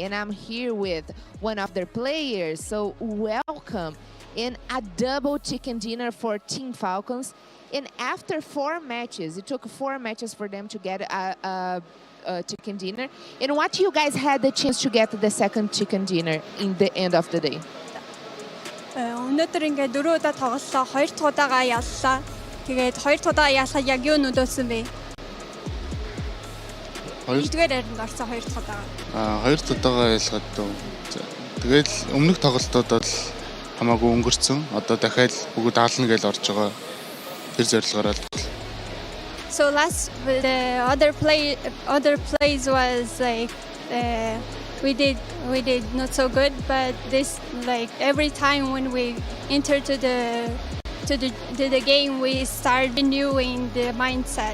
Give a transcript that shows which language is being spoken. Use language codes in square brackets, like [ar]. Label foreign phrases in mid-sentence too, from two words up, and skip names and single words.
[en] And I'm here with one of their players, so welcome. In a double chicken dinner for Team Falcons. And after 4 matches, it took 4 matches for them to get a chicken dinner. And what you guys had the chance to get the second chicken dinner in the end of the day? [mn] өнөөдөр ингээд 4 удаа тоглолоо. 2 дахь удаага яллаа. Тэгээд 2 дахь удаа ялсаа яг юу нөлөөсөн бэ? 2 дахь ярианд орсон 2 дахь удаага. 2 дахь удаага ялгаад дөө. Тэгээд өмнөх тоглолтод бол хамаагүй өнгөрцөн. Одоо дахиад бүгд хаална гэж орж байгаа. Тэр зорилгоор л. [en] So the other plays was like we did not so good, but this like every time when we enter to the game we start renewing the mindset.